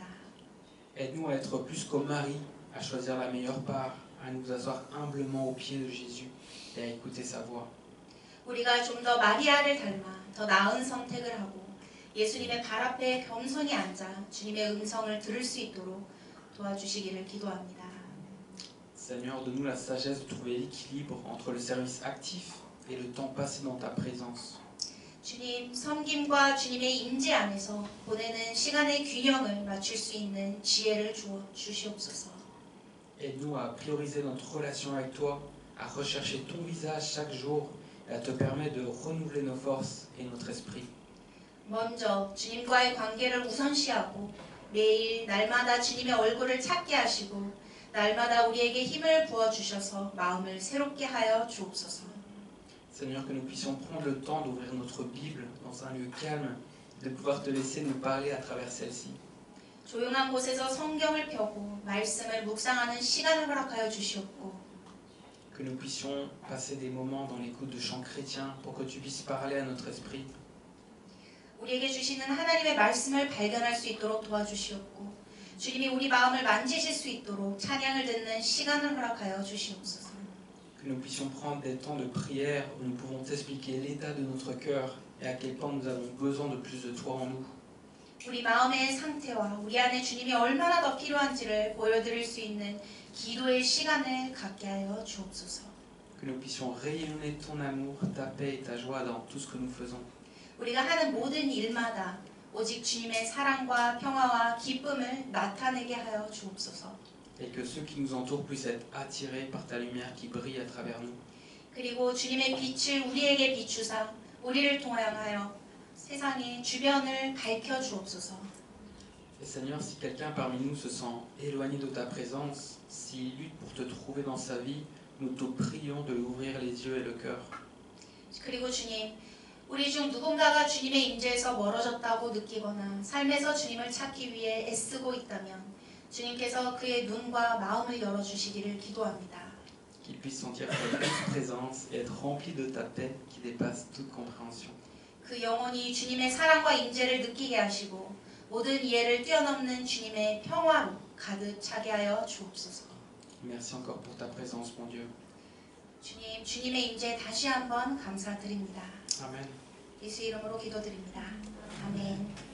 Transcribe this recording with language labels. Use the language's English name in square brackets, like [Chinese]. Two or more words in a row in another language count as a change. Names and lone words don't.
[French] Aide-nous à être plus comme Marie, à choisir la meilleure part, à nous asseoir humblement aux pieds de Jésus et à écouter sa voix. [Korean] 우리가 좀 더 마리아를 닮아 더 나은 선택을 하고 예수님의 발 앞에 겸손히 앉아 주님의 음성을 들을 수 있도록 도와주시기를 기도합니다. [French] Seigneur, donne-nous la sagesse de trouver l'équilibre entre le service actif et le temps passé dans ta présence. [Korean] 주님, 섬김과 주님의 임재 안에서 보내는 시간의 균형을 맞출 수 있는 지혜를 주어 주시옵소서. [French] Aide-nous à prioriser notre relation avec toi, à rechercher ton visage chaque jour et à te permettre de renouveler nos forces et notre esprit. [Korean] 먼저 주님과의 관계를 우선시하고 매일 날마다 주님의 얼굴을 찾게 하시고 날마다 우리에게 힘을 부어주셔서 마음을 새롭게 하여 주옵소서. [French] Seigneur, que nous puissions prendre le temps d'ouvrir notre Bible dans un lieu calme, de pouvoir te laisser nous parler à travers celle-ci. [Korean] 조용한 곳에서 성경을 펴고 말씀을 묵상하는 시간을 허락하여 주시옵고 [French] Que nous puissions passer des moments dans l'écoute de chants chrétiens pour que tu puisses parler à notre esprit. [Korean] 우리에게 주시는 하나님의 말씀을 발견할 수 있도록 도와주시옵고 주님이 우리 마음을 만지실 수 있도록 찬양을 듣는 시간을 허락하여 주시옵소서. [French] Que nous puissions prendre des temps de prière où nous pouvons t'expliquer l'état de notre cœur et à quel point nous avons besoin de plus de toi en nous. [Korean] 우리 마음의 상태와 우리 안에 주님이 얼마나 더 필요한지를 보여드릴 수 있는 기도의 시간을 갖게 하여 주옵소서. [French] Que nous puissions rayonner ton amour, ta paix et ta joie dans tout ce que nous faisons. [Korean] 우리가 하는 모든 일마다 오직 주님의 사랑과 평화와 기쁨을 나타내게 하여 주옵소서. [French] Et que ceux qui nous entourent puissent être attirés par ta lumière qui brille à travers nous. [Korean] 그리고 주님의 빛을 우리에게 비추사 우리를 통하여 세상의 주변을 밝혀 주옵소서. [French] Et Seigneur, si quelqu'un parmi nous se sent éloigné de ta présence, s'il lutte pour te trouver dans sa vie, nous te prions de lui ouvrir les yeux et le cœur. [Korean] 그리고 주님, 우리 중 누군가가 주님의 임재에서 멀어졌다고 느끼거나 삶에서 주님을 찾기 위해 애쓰고 있다면 주님께서 그의 눈과 마음을 열어주시기를 기도합니다. [French] Qu'il puisse sentir ta douce présence et être rempli de ta paix qui dépasse toute compréhension. [Korean] 그 영혼이 주님의 사랑과 임재를 느끼게 하시고 모든 이해를 뛰어넘는 주님의 평화로 가득 차게 하여 주옵소서. [French] Merci encore pour ta présence, mon Dieu. [Korean] 주님, 주님의 임재에 다시 한번 감사드립니다. [French] Amen. [Korean] 예수 이름으로 기도드립니다. 아멘.